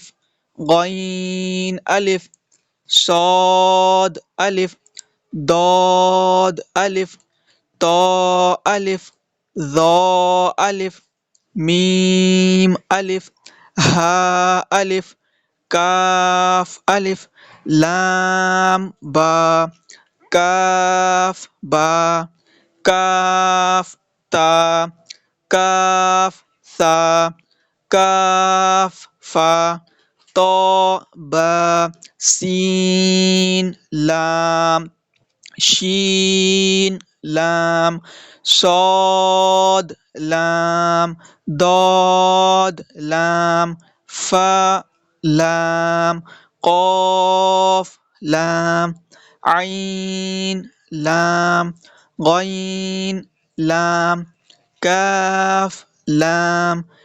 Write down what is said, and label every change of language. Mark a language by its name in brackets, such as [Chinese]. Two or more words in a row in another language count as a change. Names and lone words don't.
[Urdu] غین الف صاد الف ضاد الف طا الف ظا الف میم الف ہا الف کاف الف لام با کاف با کاف تا کاف ثا کاف فا طا با سین لام شین لام صاد لام ضاد لام فا لام قاف لام عین لام غین لام کاف لام